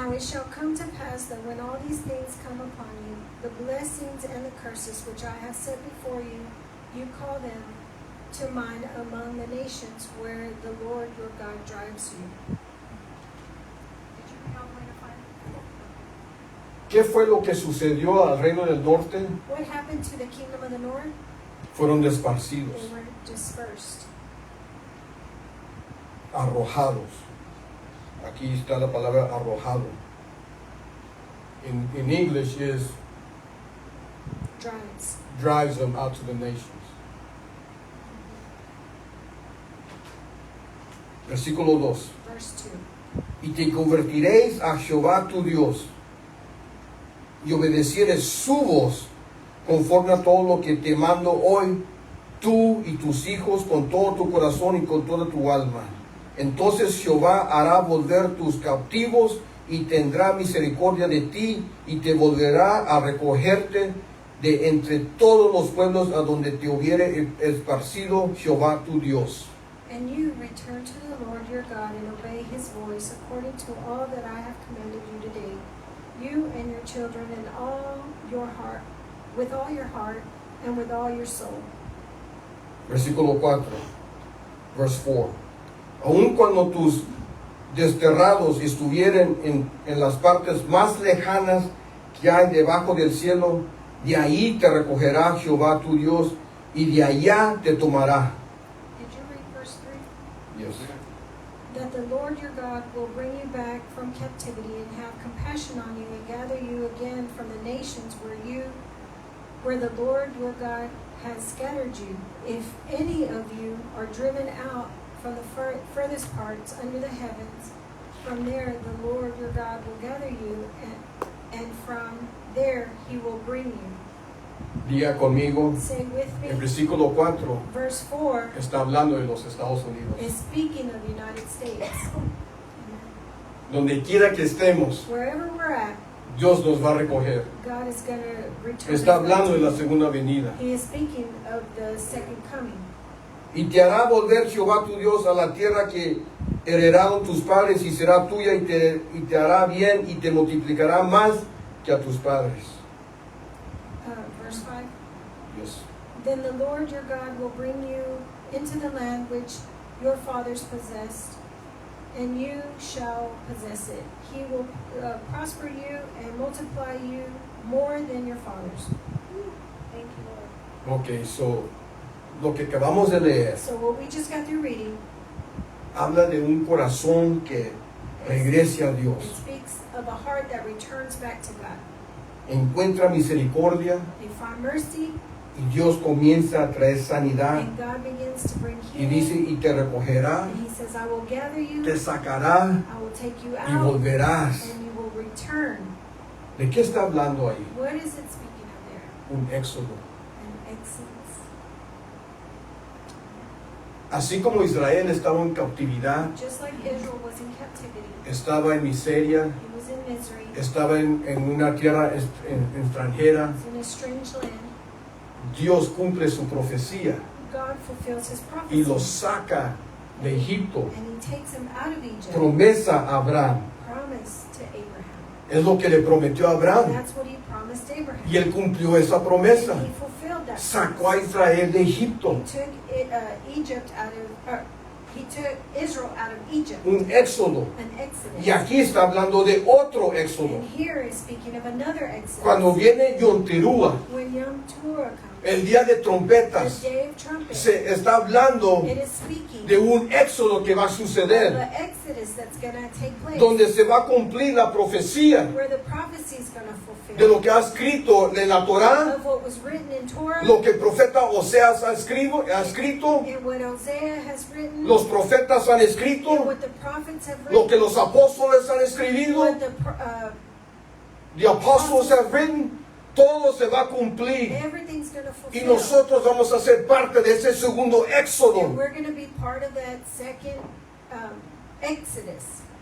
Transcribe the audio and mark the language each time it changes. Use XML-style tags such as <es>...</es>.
<en>Now it shall come to pass that when all these things come upon you, the blessings and the curses which I have set before you, you call them to mind among the nations where the Lord your God drives you. Did you help me to find it?</en> <es>¿Qué fue lo que sucedió al reino del norte?</es> <en>What happened to the kingdom of the north?</en> <es>Fueron desparcidos,</es> <en>They were dispersed.</en> <es>arrojados. Aquí está la palabra arrojado.</es> <en>In English is drives them out to the nations.</en> <es>Versículo 2.</es> <en>Verse 2.</en> <es>Y te convertiréis a Jehová tu Dios, y obedecieres su voz, conforme a todo lo que te mando hoy, tú y tus hijos, con todo tu corazón y con toda tu alma. Entonces Jehová hará volver tus cautivos, y tendrá misericordia de ti, y te volverá a recogerte de entre todos los pueblos a donde te hubiere esparcido Jehová tu Dios.</es> <en>And you return to the Lord your God and obey his voice according to all that I have commanded you today, you and your children and all your heart, with all your heart and with all your soul.</en> <es>Versículo 4,</es> <en>verse 4.</en> <es>Aun cuando tus desterrados estuvieren en las partes más lejanas que hay debajo del cielo, de ahí te recogerá Jehová tu Dios, y de allá te tomará.</es> <en>Did you read verse 3? Yes. That the Lord your God will bring you back from captivity and have compassion on you and gather you again from the nations where the Lord your God has scattered you. If any of you are driven out from the furthest parts under the heavens, from there the Lord your God will gather you, and from there he will bring you.</en> <es>Diga conmigo,</es> <en>Say with</en> <es>el</es> <en>me,</en> <es>versículo 4</es> <en>verse 4</en> <es>está hablando de los Estados Unidos.</es> <en>is speaking of the United States. Amen.</en> <es>Donde quiera que estemos,</es> <en>Wherever we're at,</en> <es>Dios nos va a recoger.</es> <en>God is going to return. us back</en> <es>hablando</es> <en>to</en> <es>de la</es> <en>him.</en> <es>segunda venida.</es> <en>He is speaking of the second coming.</en> <es>Y te hará volver Jehová tu Dios a la tierra que heredaron tus padres, y será tuya, y te hará bien, y te multiplicará más que a tus padres.</es> <en>Verse 5. Yes. Then the Lord your God will bring you into the land which your fathers possessed, and you shall possess it. He will prosper you and multiply you more than your fathers. Thank you, Lord. Ok, so</en> <es>lo que acabamos de leer</es> <en>So what we just got through reading,</en> <es>habla de un corazón que regrese a</es> <en>it</en> <es>Dios,</es> <en>speaks of a heart that returns back to God.</en> <es>encuentra misericordia,</es> <en>They find mercy,</en> <es>y Dios comienza a traer sanidad,</es> <en>and God begins to bring</en> <es>y dice,</es> <en>healing.</en> <es>y te recogerá,</es> <en>And he says, I will gather you,</en> <es>te sacará,</es> <en>I will take you</en> <es>y</es> <en>out,</en> <es>volverás.</es> <en>and you will return.</en> <es>¿De qué está hablando ahí?</es> <en>What is it speaking of there?</en> <es>Un éxodo.</es> <en>An exodus.</en> <es>Así como Israel estaba en cautividad,</es> <en>Just like Israel was in captivity,</en> <es>estaba en miseria,</es> <en>he was in misery,</en> <es>estaba en una tierra extranjera,</es> <en>he was in a strange land.</en> <es>Dios cumple su profecía</es> <en>God fulfills his prophecy.</en> <es>y los saca de Egipto.</es> <en>And he takes him out of Egypt.</en> <es>Promesa a Abraham.</es> <en>Promise to Abraham.</en> <es>Es lo que le prometió a Abraham.</es> <en>That's what he promised Abraham.</en> <es>Y él cumplió esa promesa.</es> <en>And he fulfilled that</en> <es>Sacó a</es> <en>promise.</en> <es>Israel de Egipto.</es> <en>He took he took Israel out of Egypt.</en> <es>Un éxodo.</es> <en>An exodus.</en> <es>Y aquí está hablando de otro éxodo.</es> <en>And here is speaking of another exodus.</en> <es>Cuando viene Yom Teruah,</es> <en>When Yom Teruah comes,</en> <es>el día de</es> <en>the</en> <es>trompetas,</es> <en>day of trumpets,</en> <es>se está hablando</es> <en>it is speaking</en> <es>de un éxodo que va a</es> <en>of</en> <es>suceder,</es> <en>the exodus that's going to take place.</en> <es>donde se va a cumplir la profecía</es> <en>Where the prophecy is going to fulfill.</en> <es>de lo que ha escrito en la Torá,</es> <en>Of what was written in Torah.</en> <es>lo que el profeta Oseas ha escrito,</es> <en>And what Hosea has written.</en> <es>los profetas han</es> <en>And</en> <es>escrito,</es> <en>what the prophets have</en> <es>lo</es> <en>written.</en> <es>que los apóstoles han escrito,</es> <en>What the apostles have written,</en> <es>todo se va a cumplir.</es> <en>everything's going to</en> <es>Y</es> <en>fulfill.</en> <es>nosotros vamos a ser parte de ese segundo</es> <en>And</en> <es>éxodo.</es> <en>we're going to be part of that second exodus.</en>